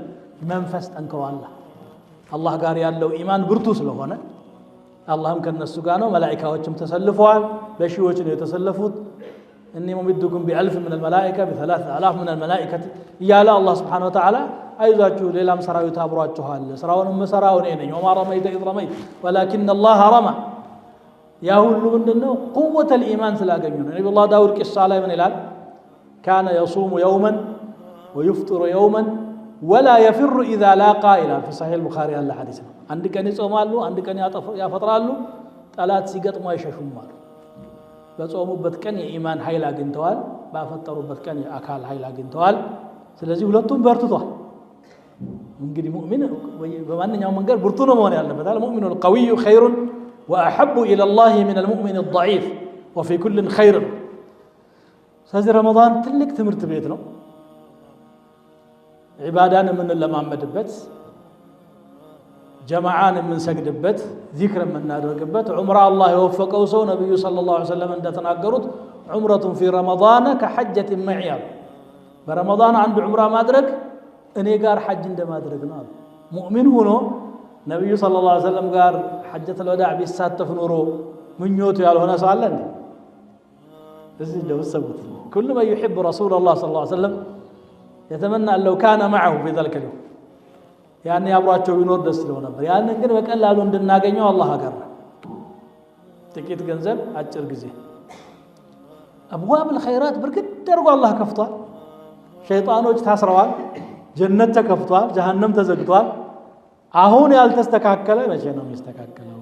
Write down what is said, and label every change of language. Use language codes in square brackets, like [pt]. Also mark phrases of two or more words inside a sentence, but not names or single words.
[am] መንፈስ ጠንክሯል። አላህ ጋር ያለው ኢማን ብርቱ ስለሆነ አላህም ከነሱ ጋር ነው። መላእክቶችም ተሰልፈዋል። በሺዎች ነው የተሰለፉት። እኔ [ar] ممدكم بألف من الملائكه ب3000 من الملائكه [am] እያለ አላህ [ar] سبحانه وتعالى [am] አይዟችሁ ሌላም ሰራዊት አብሯችኋል። ስራውንም መሰራው እኔ ነኝ። [ar] وما رميت إذ رميت ولكن الله رمى። [am] ያ ሁሉ ምንድነው? [ar] قوة الإيمان [am] ስላገኙ ነው። ነብዩላህ ዳውድ ቂሳ ላይ ምን ይላል? [ar] كان يصوم يوما ويفطر يوما ولا يفر إذا لاقى إلى في صحيح البخاري [am] ያለ ሐዲስ ነው። አንድ ቀን ይጾማሉ፣ አንድ ቀን ያፈጥራሉ፣ ጠላት ሲገጥሙ አይሸሹም አሉ። በጾሙበት ቀን የኢማን ኃይል አግኝተዋል፣ ባፈጠሩበት ቀን የአካል ኃይል አግኝተዋል። ስለዚህ ሁለቱም በርትቷል። እንግዲህ ሙእሚን በማንኛውም መንገድ ብርቱ ነው መሆን ያለበት። [ar] المؤمن القوي خير وأحب إلى الله من المؤمن الضعيف وفي كل خير። [am] ስለዚህ ረመዳን ትልቅ ትምህርት ቤት ነው። ዒባዳን የምንለማመድበት፣ ጀማዓን የምንሰግድበት፣ ዚክር የምናደርግበት። ዑምራ አላህ የወፈቀው ሰው ነብዩ [ar] صلى الله عليه وسلم [am] እንደተናገሩት [ar] عمرة في رمضان كحجة معي፣ [am] በረመዳን አንድ ዑምራ ማድረግ እኔ ጋር ሐጅ እንደማድረግ ነው። ሙእሚን ሆኖ ነብዩ [ar] صلى الله عليه وسلم [am] ጋር [ar] حجة الوداع [am] ቢሳተፍ ኖሮ ምኞቱ ያልሆነ ሰው አለ እንዴ? እዚህ ደውሰቡት [ar] كل من يحب رسول الله صلى الله عليه وسلم يتمنى أن لو كان معه في ذلك اليوم يعني [am] አብሯቸው ቢኖር ደስ ይለው ነበር። ያንን ግን በቀላሉ እንድናገኘው አላህ አገረ። ጥቂት ገንዘብ አጭር ጊዜ [ar] أبواب الخيرات [am] በርግጥ ደርጎ አላህ ከፍቷል። ሸይጣኖች ታስረዋል፣ ጀነት ተከፍቷል፣ ጀሃነም ተዘግቷል። አሁን ያልተስተካከለ መቼ ነው የሚስተካከለው?